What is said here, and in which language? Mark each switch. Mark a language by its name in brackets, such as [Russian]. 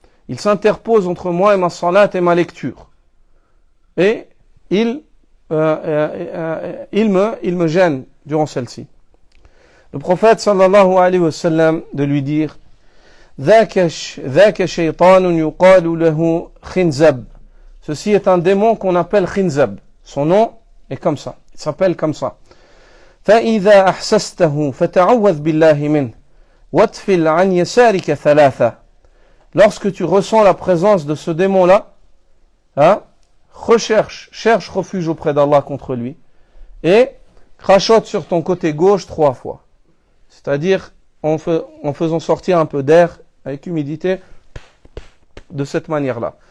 [French] Il s'interpose entre moi et ma salat et ma lecture. Et il me gêne durant celle-ci. Le prophète sallallahu alayhi wa sallam de lui dire [Arabic] ذاك شيطان يقال له خنزب. [French] Ceci est un démon qu'on appelle Khinzab. Son nom est comme ça. Il s'appelle comme ça. [Arabic] فإذا أحسسته فتعوذ بالله منه واتفل عن يسارك ثلاثة. [French] Lorsque tu ressens la présence de ce démon-là, cherche refuge auprès d'Allah contre lui et crachote sur ton côté gauche 3 fois. C'est-à-dire en faisant sortir un peu d'air avec humidité de cette manière-là.